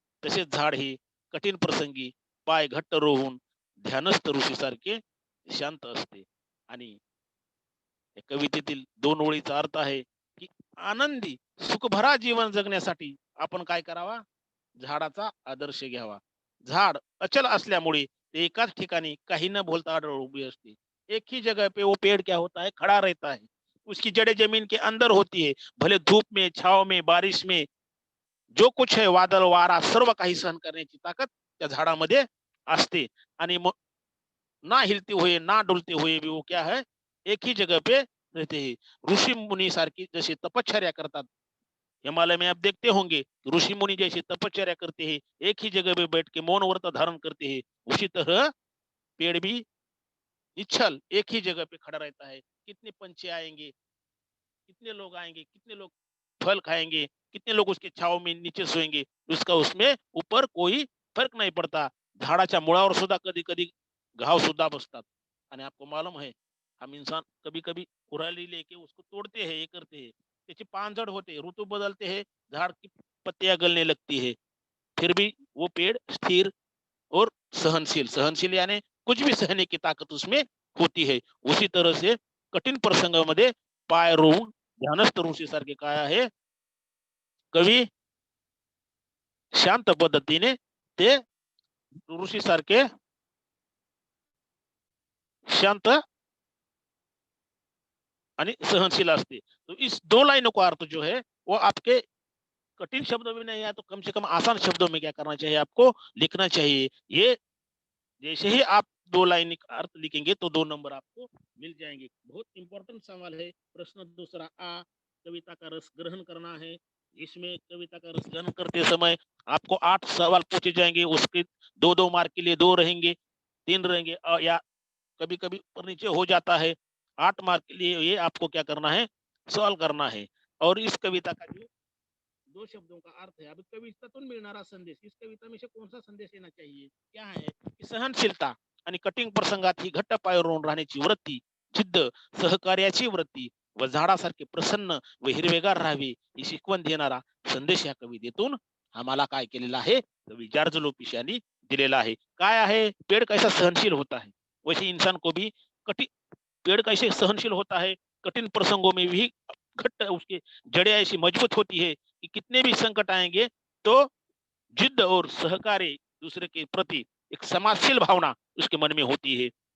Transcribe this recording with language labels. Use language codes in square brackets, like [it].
[mr] तसेच झाड हे कठीण प्रसंगी पाय घट्ट रोवून ध्यानस्थ ऋषीसारखे शांत असते. आणि या कवितेतील 2 ओळीचा अर्थ आहे की आनंदी सुखभरा जीवन जगण्यासाठी आपण काय करावा? झाडाचा आदर्श घ्यावा. झाड अचल असल्यामुळे ते एकाच ठिकाणी काही न बोलता अडळ उभी असते. [hi] एक ही जगह पे वो पेड़ क्या होता है? खड़ा रहता है. उसकी जड़ें जमीन के अंदर होती है. भले धूप में, छाव में, बारिश में, जो कुछ है [mr] वादळ वारा सर्व काही सहन करण्याची ताकद त्या झाडामध्ये असते. [hi] आणि ना हिलते हुए ना डुलते हुए भी वो क्या है? एक ही जगह पे रहते हैं. [mr] ऋषी मुनी सारखी जैसे तपश्चर्या करतात, [hi] हिमालय में आप देखते होंगे ऋषि मुनि जैसे तपश्चर्या करते हैं, एक ही जगह पे बैठ के मौन व्रत धारण करते हैं, उसी तरह पेड़ भी निश्चल एक ही जगह पे खड़ा रहता है. कितने पंछी आएंगे, कितने लोग आएंगे, कितने लोग फल खाएंगे, कितने लोग उसके छाव में नीचे सोएंगे, उसका उसमें ऊपर कोई फर्क नहीं पड़ता. [mr] झाडाच्या मुळावर सुद्धा कधी कधी घाव सुद्धा बसतात. [hi] आणि आपको मालूम है हम इंसान कभी कभी कुराली लेके उसको तोड़ते हैं, ये करते हैं, [mr] त्याची पानझड़ होते, [hi] ऋतु बदलते हैं, झाड़ की पत्तियां गलने लगती है, फिर भी वो पेड़ स्थिर और सहनशील, सहनशील यानी कुछ भी सहने की ताकत उसमें होती है. उसी तरह से [mr] कठीण प्रसंगामध्ये पाय रोवून ध्यानस्थ ऋषी सारखे काय आहे कवी शांत पद्धतीने ते ऋषी सारखे शांत आणि सहनशील असते. [hi] तो इस 2 लाइनों का अर्थ जो है वो आपके कठिन शब्दों में नहीं है, तो कम से कम आसान शब्दों में क्या करना चाहिए? आपको लिखना चाहिए. ये जैसे ही आप 2 लाइन का अर्थ लिखेंगे तो 2 नंबर आपको मिल जाएंगे. बहुत इंपॉर्टेंट सवाल है. प्रश्न दूसरा आ, कविता का रस ग्रहण करना है. इसमें कविता का रस ग्रहण करते समय आपको 8 सवाल पूछे जाएंगे. उसके 2-2 मार्क के लिए 2 रहेंगे, 3 रहेंगे, या कभी कभी ऊपर नीचे हो जाता है. 8 मार्क के लिए ये आपको क्या करना है, सॉल्व करना है। और इस कविता का जो 2 शब्दों का अर्थ है, [mr] अब कवितातून मिळणारा संदेश, [hi] इस कविता में से कौन सा संदेश येना चाहिए, क्या है की [mr] सहनशीलता आणि कठीण प्रसंगात ही घट्ट पाय रोवून राहण्याची वृत्ती, जिद्द, सहकार्याची वृत्ती व झाडासारखे प्रसन्न व हिरवेगार राहावे ही शिकवण देणारा संदेश या कवितेतून आम्हाला काय केलेला आहे, कवी जॉर्ज लोपिस यांनी दिलेला आहे। काय आहे, [hi] पेड़ कैसा सहनशील होता है वैसे इंसान को भी कठिन, पेड़ कैसे सहनशील होता है, कठिन प्रसंगों में भी घट्ट उसकी जड़ें ऐसी मजबूत होती है कि कितने भी संकट आएंगे तो जिद्द और सहकार्य दूसरे के प्रति एक समाजशील भावना उसके मन में होती है।